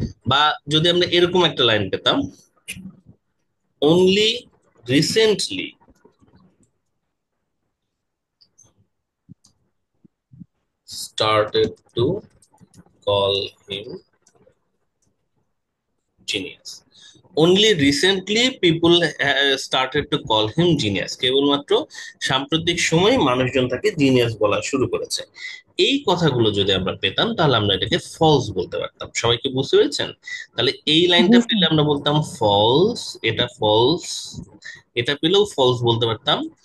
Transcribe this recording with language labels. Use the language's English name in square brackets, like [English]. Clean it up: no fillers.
[Bangla] বা যদি আমরা এরকম একটা লাইন পেতাম, [English] only recently started to call him genius. Only recently people started to call him genius. [Bangla] কেবলমাত্র সাম্প্রতিক সময়ে মানুষজন তাকে জিনিয়াস বলা শুরু করেছে। এই কথাগুলো যদি আমরা পেতাম তাহলে আমরা এটাকে ফলস বলতে পারতাম। সবাই কি বুঝতে পেরেছেন? তাহলে এই লাইনটা জি পেলে স্যার। আমরা বলতাম ফলস, এটা ফলস, এটা পেলেও ফলস বলতে পারতাম।